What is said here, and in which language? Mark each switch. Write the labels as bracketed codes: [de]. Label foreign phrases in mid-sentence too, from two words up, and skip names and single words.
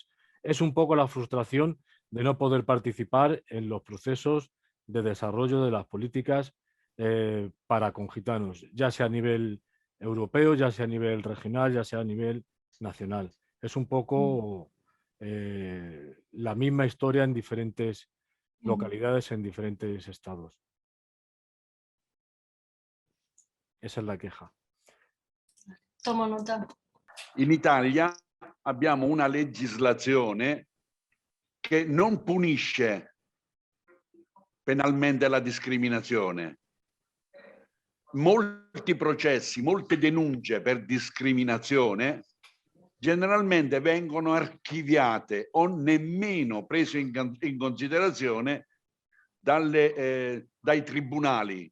[es] Es un poco la frustración de no poder participar en los procesos de desarrollo de las políticas para con gitanos, ya sea a nivel europeo, ya sea a nivel regional, ya sea a nivel nacional. Es un poco la misma historia en diferentes localidades, en diferentes estados. Esa es la queja. Tomo nota. [it] In Italia abbiamo una legislazione che non punisce penalmente la discriminazione. Molti processi, molte denunce per discriminazione generalmente vengono archiviate o nemmeno prese in considerazione dai tribunali.